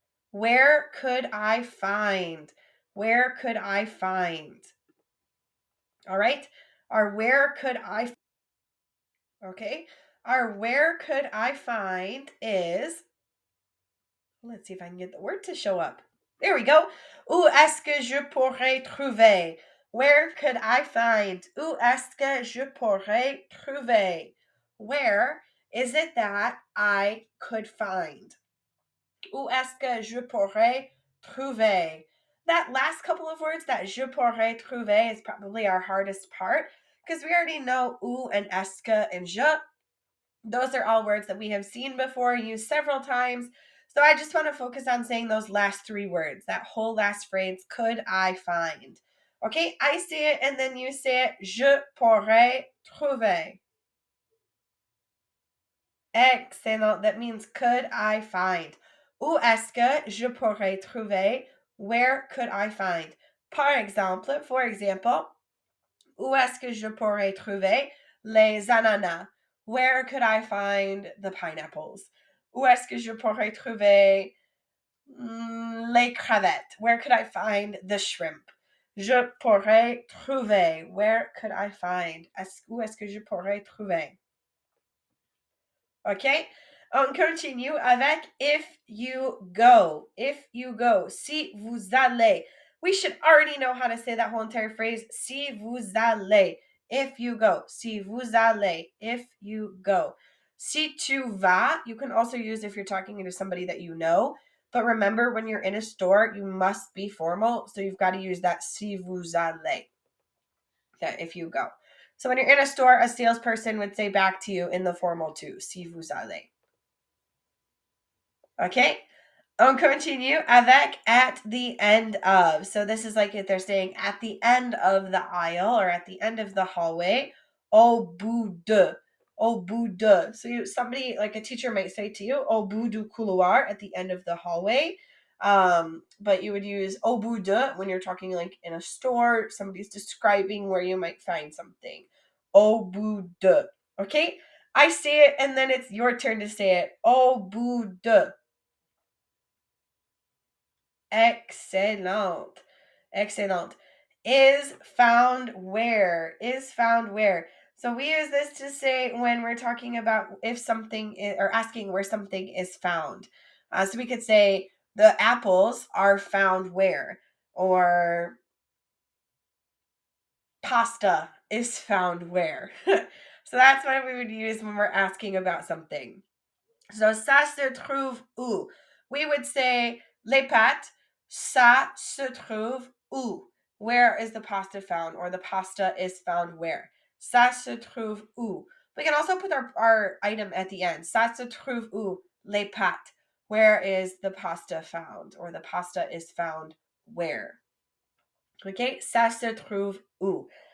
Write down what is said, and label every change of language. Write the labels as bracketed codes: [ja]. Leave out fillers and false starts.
[en] Where could I find? Where could I find? All right. Our where could I? Okay. Our where could I find is. Let's see if I can get the word to show up. There we go. [fr] Où est-ce que je pourrais trouver? [en] Where could I find? [fr] Où est-ce que je pourrais trouver? [en] Where is it that I could find? [fr] Où est-ce que je pourrais trouver? [en] That last couple of words, that [fr] je pourrais trouver, [en] is probably our hardest part because we already know où and est-ce que and je. Those are all words that we have seen before, used several times. So I just want to focus on saying those last three words, that whole last phrase, could I find? Okay, I say it and then you say it. [fr] Je pourrais trouver. [en] Excellent. That means could I find? [fr] Où est-ce que je pourrais trouver? [en] Where could I find? [fr] Par exemple, [en] for example, [fr] où est-ce que je pourrais trouver les ananas? [en] Where could I find the pineapples? [fr] Où est-ce que je pourrais trouver les crevettes? [en] Where could I find the shrimp? [fr] Je pourrais trouver. [en] Where could I find? [fr] Où est-ce que je pourrais trouver? OK? On continue avec [en] if you go. If you go. [fr] Si vous allez. [en] We should already know how to say that whole entire phrase. [fr] Si vous allez. [en] If you go. [fr] Si vous allez. [en] If you go. [fr] Si tu vas, [en] you can also use if you're talking to somebody that you know. But remember, when you're in a store, you must be formal. So you've got to use that [fr] si vous allez. [en] Okay, if you go. So when you're in a store, a salesperson would say back to you in the formal too, [fr] si vous allez. [en] Okay? [fr] On continue avec [en] at the end of. So this is like if they're saying at the end of the aisle or at the end of the hallway, [fr] au bout de. Au bout de. [en] So somebody, like a teacher might say to you, [fr] au bout du couloir, [en] at the end of the hallway. But you would use [fr] au bout de [en] when you're talking like in a store, somebody's describing where you might find something. [fr] Au bout de. [en] Okay? I say it and then it's your turn to say it. [fr] Au bout de. [en] Excellent. Excellent. Is found where? Is found where? So we use this to say when we're talking about if something is, or asking where something is found. So we could say the apples are found where? Or pasta is found where? So that's what we would use when we're asking about something. So [fr] ça se trouve où? [en] We would say [fr] les pâtes, ça se trouve où? [en] Where is the pasta found? Or the pasta is found where? [fr] Ça se trouve où? [en] We can also put our item at the end. [fr] Ça se trouve où? Les pâtes. [en] Where is the pasta found? Or the pasta is found where? Okay, [fr] ça se trouve où?